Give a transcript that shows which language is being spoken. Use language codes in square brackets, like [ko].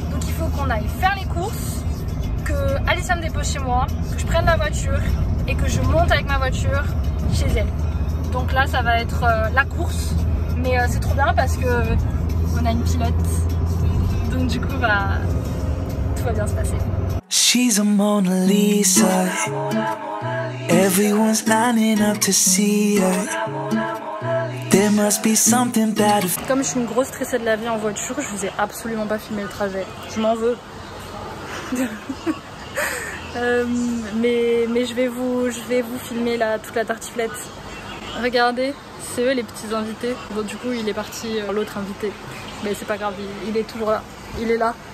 [fr] Donc il faut qu'on aille faire les courses, que Alicia me dépose chez moi, que je prenne la voiture et que je monte avec ma voiture chez elle. Donc là ça va être la course, mais c'est trop bien parce que on a une pilote, donc du coup bah tout va bien se passer. [en] She's a Mona Lisa. Everyone's lining up to see her. There must be something bad. [fr] Comme je suis une grosse stressée de la vie en voiture, je vous ai absolument pas filmé le trajet. Je m'en veux. mais je vais vous filmer toute la tartiflette. Regardez, c'est eux les petits invités. Bon du coup il est parti l'autre invité, mais c'est pas grave, il est toujours là, il est là.